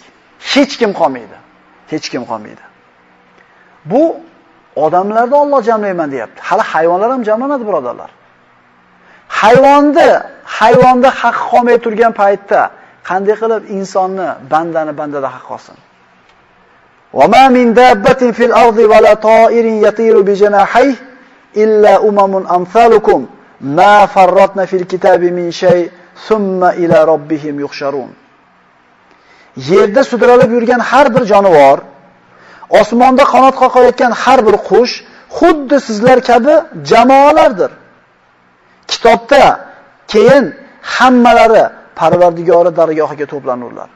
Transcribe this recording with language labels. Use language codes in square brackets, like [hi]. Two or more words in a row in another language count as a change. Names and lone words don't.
[uz] Hech kim qolmaydi. Hech kim qolmaydi. Bu odamlarda Alloh jamlayman deyapti. Hali hayvonlar ham jamlanadi, birodarlar. Hayvonda haq qolmay turgan paytda qanday qilib insonni, bandada haq qolsin? [ar] وما من دابة في الأرض ولا طائر يطير بجناحيه إلا أمم أمثالكم ما فرطنا في الكتاب من شيء ثم إلى ربهم يحشرون. [uz] Yerda sudralib yurgan har bir jonivor, osmonda qanot qoqayotgan har bir qush xuddi sizlar kabi jamoalardir. Kitobda keyin hammalari Parvardigori dargohiga to'planurlar.